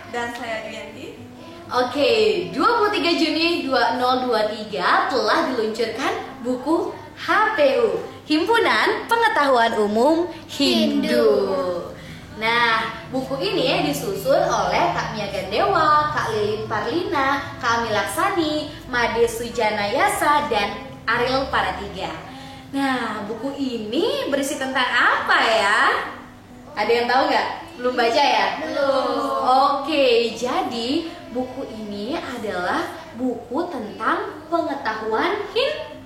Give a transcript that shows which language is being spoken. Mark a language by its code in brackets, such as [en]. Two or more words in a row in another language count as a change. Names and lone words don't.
[id] dan saya Dwianti. Oke, 23 Juni 2023 telah diluncurkan buku HPU, Himpunan Pengetahuan Umum Hindu. Nah, buku ini disusun oleh Kak Mia Gandewa, Kak Lilin Parlina, Kak Ami Laksani, Made Sujana Yasa, dan Ariel Paratiga. Nah, buku ini berisi tentang apa ya? Ada yang tahu nggak? Belum baca ya? Belum. Oke, jadi buku ini adalah buku tentang pengetahuan Hindu.